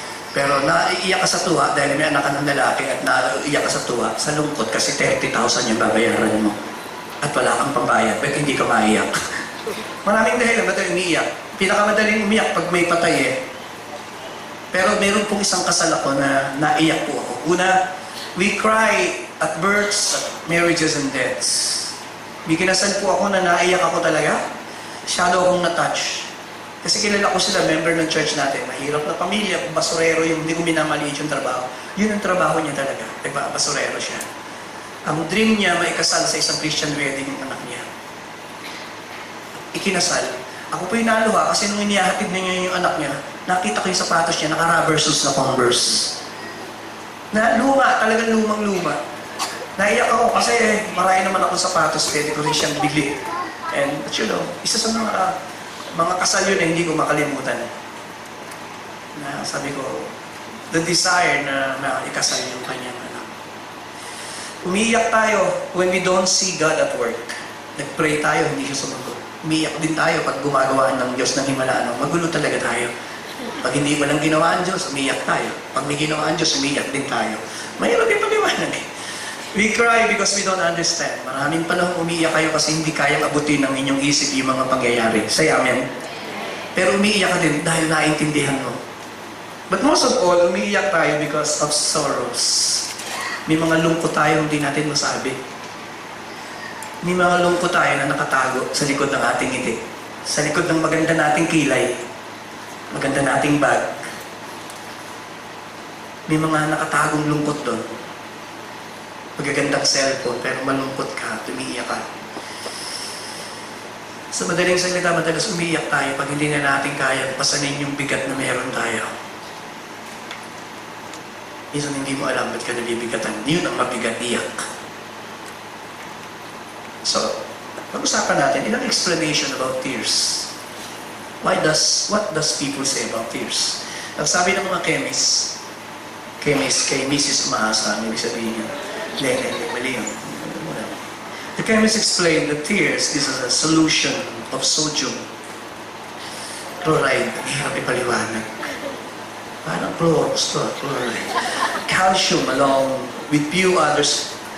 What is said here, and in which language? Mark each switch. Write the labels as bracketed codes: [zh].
[tl] Pero naiiyak ka sa tuwa dahil may anak ka ng lalaki at naiiyak ka sa tuwa sa lungkot kasi 30,000 yung babayaran mo. At wala kang pambayad, ba't hindi ka maiyak? Maraming dahilan ba't umiiyak. Pinakamadaling umiyak pag may patay eh. Pero meron pong isang kasal ako na naiyak po ako. Una, [en] we cry at births, at marriages and deaths. [tl] May kinasal po ako na naiyak ako talaga. Masyado akong na-touch. Kasi kilala ko sila, member ng church natin. Mahirap na pamilya, basurero yung hindi ko minamaliit yung trabaho. Yun ang trabaho niya talaga. Basurero siya. Ang dream niya, maikasal sa isang Christian wedding yung anak niya. Ikinasal. Ako po yung naluha kasi nung inihahatid na niya yung anak niya, nakita ko yung sapatos niya, naka-rubber shoes na Converse. Na luma, talagang lumang-luma. Naiyak ako kasi marami naman ako sapatos, pwede ko rin siyang bili. [en] And, but you know, [tl] isa sa mga kasal yun na hindi ko makalimutan. Na sabi ko, [en] the desire [tl] na ikasal yung kanyang anak. Umiiyak tayo [en] when we don't see God at work. [tl] Nag-pray tayo, hindi siya sumagot. Umiiyak din tayo pag gumagawa ng Diyos ng himalaan. Magulo talaga tayo. Pag hindi mo lang ginawa ang Diyos, umiiyak tayo. Pag may ginawa ang Diyos, umiiyak din tayo. Mahirap yung paliwanag eh. [en] We cry because we don't understand. [tl] Maraming panahon umiiyak kayo kasi hindi kayang abutin ng inyong isip yung mga pangyayari. [en] Say amen. [tl] Pero umiiyak ka din dahil naintindihan mo. [en] But most of all, [tl] umiiyak tayo [en] because of sorrows. [tl] May mga lungkot tayo hindi natin masabi. May mga lungkot tayo na nakatago sa likod ng ating ngiti. Sa likod ng maganda nating kilay. Maganda nating bag. May mga nakatagong lungkot doon. Magagandang cellphone, pero malungkot ka, tumiiyak ka. Sa madaling salita, madalas umiiyak tayo pag hindi na natin kaya pasanin yung bigat na meron tayo. Minsan hindi mo alam ba't ka nabibigatan. Yun ang mabigat, iyak. So, pag-usapan natin, ilang explanation about tears. [en] What does people say about tears? [tl] Ang sabi ng mga chemists, kay Mrs. Umaasa, may sabihin niya, mali yun. [en] The chemists explain that tears is a solution of sodium chloride. [tl] Ang hirap ipaliwanag. Parang chloride. Calcium along with few others